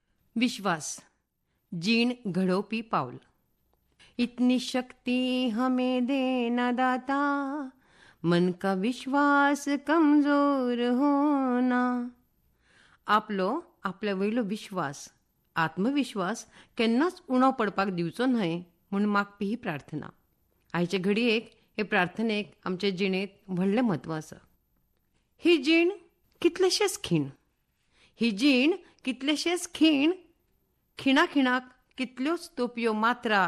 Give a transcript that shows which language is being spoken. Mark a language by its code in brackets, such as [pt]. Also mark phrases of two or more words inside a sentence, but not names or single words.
[kok] विश्वास जीण घडवपी पाऊल. [hi] इतनी शक्ति हमें देना दाता, मन का विश्वास कमजोर होना. [kok] आपल्या वयलो विश्वास, आत्मविश्वास केन्नाच उणो पडपाक दिवचो न्हय म्हूण मागपी ही प्रार्थना. आयचे घडयेक हे प्रार्थनेक आमचे जिणेंत व्हडलें म्हत्व आसा. ही जीण कितलेशेच खीण, खिणाक कितल्योच तोपयो मात्रा.